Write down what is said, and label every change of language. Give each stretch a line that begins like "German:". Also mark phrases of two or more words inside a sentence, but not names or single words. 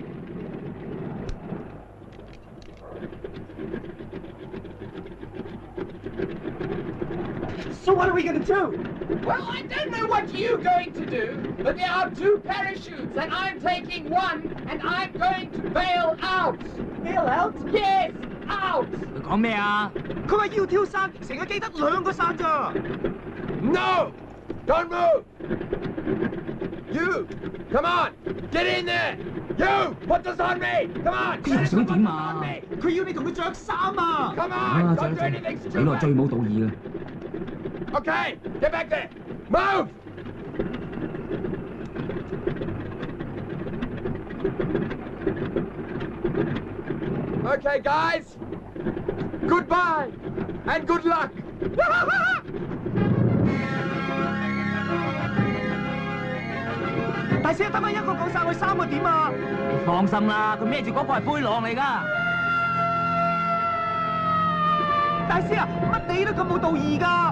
English: So what are we gonna do? Well, I don't know what you're going to do, but there are 2 parachutes, and I'm taking one, and I'm going to bail out. Bail out? Yes, out.
Cantonese: 佢講咩啊？佢話要跳傘，成個機得2個傘咋？
English: No! Don't move! You! Come on! Get in there! You! Put this on me! Come on!
Cantonese: 佢又想點啊？佢要你同佢着衫啊！
English: Come
Cantonese: 啊，
English: on!
Cantonese: 走
English: Don't
Cantonese: 走
English: do anything
Cantonese: 死咯，最
English: stupid!
Cantonese: 冇道義嘅。
English: Okay, get back there! Move! Okay, guys. Goodbye and good luck.
Cantonese: 大師，得返一個降晒去3個點啊！你放心啦，佢孭住嗰個係背囊嚟㗎。大師啊，乜你都咁冇道義㗎？